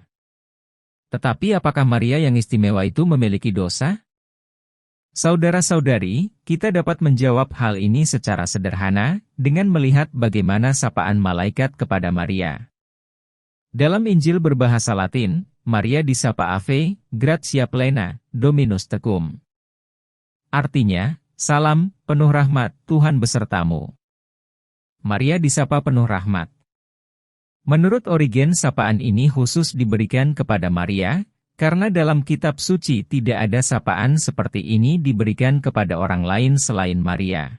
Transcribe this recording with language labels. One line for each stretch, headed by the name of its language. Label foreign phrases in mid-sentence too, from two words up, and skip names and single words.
Indonesian: Tetapi apakah Maria yang istimewa itu memiliki dosa? Saudara-saudari, kita dapat menjawab hal ini secara sederhana, dengan melihat bagaimana sapaan malaikat kepada Maria. Dalam Injil berbahasa Latin, Maria disapa
Latin: Ave, gratia plena, Dominus tecum.
Indonesian: Artinya, salam, penuh rahmat, Tuhan besertamu. Maria disapa penuh rahmat. Menurut Origen, sapaan ini khusus diberikan kepada Maria, karena dalam kitab suci tidak ada sapaan seperti ini diberikan kepada orang lain selain Maria.